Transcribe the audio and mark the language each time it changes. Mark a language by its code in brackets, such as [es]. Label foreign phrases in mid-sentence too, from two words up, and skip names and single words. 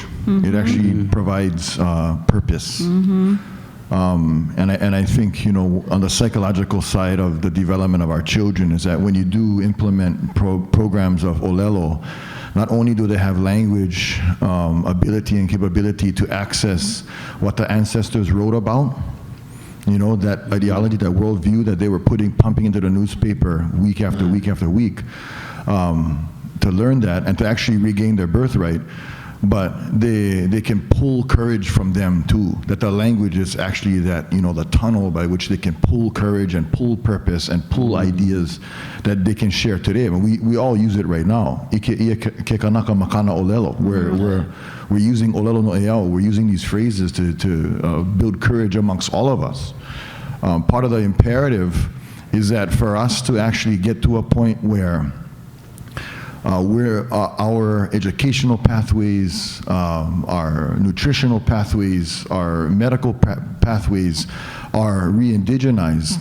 [en] It actually provides purpose. And I think, on the psychological side of the development of our children is that when you do implement programs of ʻŌlelo, not only do they have language ability and capability to access what the ancestors wrote about, that ideology, that worldview that they were pumping into the newspaper week after week after week, to learn that and to actually regain their birthright. But they can pull courage from them too, that the language is actually that, the tunnel by which they can pull courage and pull purpose and pull ideas that they can share today. I mean, we all use it right now. [haw] Ike ia ke kanaka makana ʻŌlelo. [en] We're using [haw] ʻŌlelo no eau. [en] We're using these phrases to build courage amongst all of us. Part of the imperative is that for us to actually get to a point where our educational pathways, our nutritional pathways, our medical pathways are re-indigenized.